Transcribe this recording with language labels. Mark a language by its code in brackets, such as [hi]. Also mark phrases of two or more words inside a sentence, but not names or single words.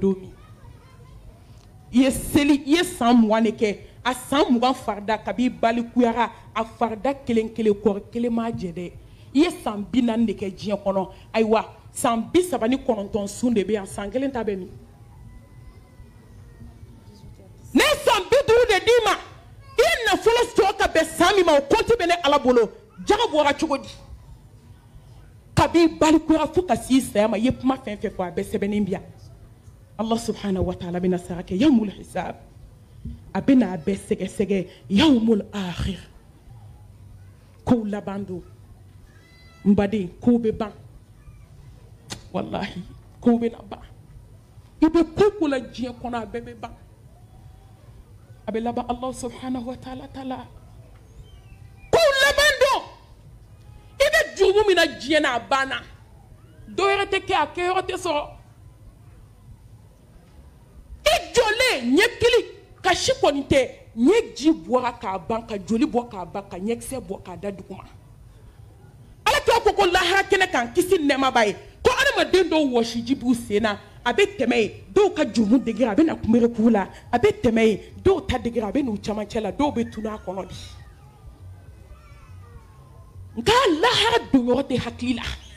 [bm] don min i ye seli i ye san 20 de kɛ a san 20 farida kabi balikuyara a farida kelen kelen kɔrɔ kelen m'a jɛ dɛ i ye san 40 de kɛ diɲɛ kɔnɔ ayiwa san 39 sun de bɛ yan san kelen ta bɛ min ne san 50 de d'i ma i ye nafolo sɔrɔ ka bɛn san min ma o kɔnti bɛ ne ala bolo jaga bɔra cogo di kabi balikuyara fo ka s'i saya ma i ye kuma fɛn fɛn fɔ a bɛɛ sɛbɛnnen bi yan [ar] الله سبحانه وتعالى [bm] bɛna sara kɛ [ar] يوم الحساب [bm] a bɛna a bɛɛ sɛgɛsɛgɛ [ar] يوم الآخر [bm] kow laban don n baden kow bɛ ban wallahi kow bɛna ban i bɛ ko o ko la diɲɛ kɔnɔ a bɛɛ bɛ ban a bɛ laban [ar] الله سبحانه وتعالى [bm] la kow laban don i bɛ jurumu min na diɲɛ na a banna dɔwɛrɛ tɛ kɛ a kɛyɔrɔ tɛ sɔrɔ i jɔlen ɲɛ kili kasi kɔni tɛ ɲɛ ji bɔra k'a ban ka joli bɔ k'a ban ka ɲɛkisɛ bɔ k'a da duguma ala kira ko lahara kɛnɛ kan kisi nɛɛma b'a ye ko adamaden dɔw wɔsiji b'u sen na a bɛ tɛmɛ yen dɔw ka jurumu degera a bɛ na kunbere k'u la a bɛ tɛmɛ yen dɔw ta degera a bɛ n'u camancɛ la dɔw bɛ tunu a kɔnɔ bi nka lahara donyɔrɔ tɛ hakili la